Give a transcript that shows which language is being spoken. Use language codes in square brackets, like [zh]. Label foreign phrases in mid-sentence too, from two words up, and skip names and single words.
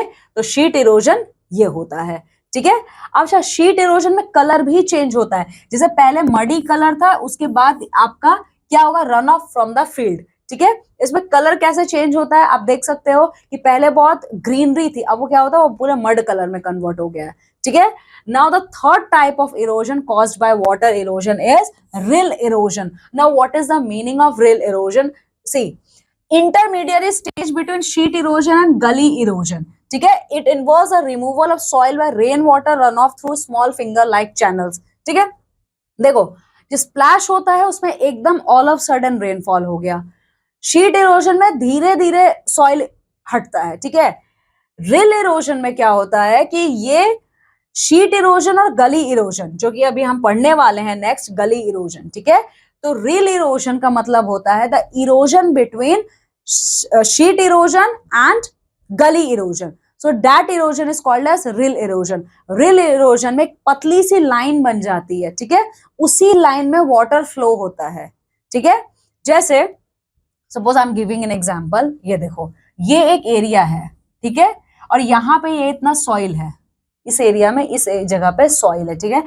[hi] तो [en] sheet erosion [hi] ये होता है, ठीक है। अच्छा, [en] sheet erosion [hi] में कलर भी चेंज होता है, जैसे पहले [en] muddy colour [hi] था, उसके बाद आपका क्या होगा, [en] run off from the field, [hi] ठीक है। इसमें कलर कैसे चेंज होता है आप देख सकते हो कि पहले बहुत ग्रीनरी थी, अब वो क्या होता है, वो पूरे [en] mud colour [hi] में कन्वर्ट हो गया है, ठीक है। [en] now the third type of erosion caused by water erosion is rill erosion. now what is the meaning of rill erosion? see, intermediary stage between sheet erosion and gully erosion. [hi] ठीक है, [en] it involves a removal of soil by rain water runoff through small finger like channels. [hi] ठीक है, देखो जो स्प्लैश होता है उसमें एकदम [en] all of sudden rainfall [hi] हो गया, [en] sheet erosion [hi] में धीरे धीरे सॉइल हटता है, ठीक है। [en] rill erosion [hi] में क्या होता है कि ये [en] sheet erosion [hi] और [en] gully erosion, [hi] जो कि अभी हम पढ़ने वाले हैं नेक्स्ट, [en] gully erosion, [hi] ठीक है। [en] तो rill erosion [hi] का मतलब होता है [en] the erosion between sheet erosion and gully erosion. So that erosion is called as rill erosion. Rill erosion [hi] में एक पतली सी लाइन बन जाती है, ठीक है, उसी लाइन में [en] water flow [hi] होता है, ठीक है। जैसे [en] suppose I am giving an example, [hi] ये देखो ये एक एरिया है, ठीक है, और यहाँ पे ये इतना सॉइल है, इस एरिया में इस जगह पे सॉइल है, ठीक है।